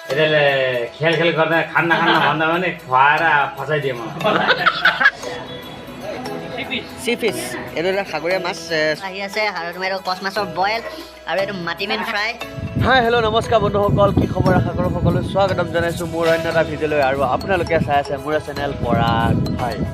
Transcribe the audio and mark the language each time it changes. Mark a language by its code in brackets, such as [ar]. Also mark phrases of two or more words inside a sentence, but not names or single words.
[ne] यसले खेल गर्दा खाना भन्दा पनि खुवाएर फसाइदिए म [as] চিফিছ এইটো এটা সাগৰীয়া মাছ আহি আছে আৰু তোমাৰ এইটো কচ মাছৰ বইল আৰু এইটো মাটিমেন ফ্ৰাই। [en] hi hello' [as] নমস্কাৰ বন্ধুসকল, কি খবৰ? আশা কৰোঁ সকলোৱে স্বাগতম জনাইছোঁ মোৰ অন্য এটা ভিডিঅ'লৈ আৰু আপোনালোকে চাই আছে মোৰ চেনেল পৰাগ ভাই।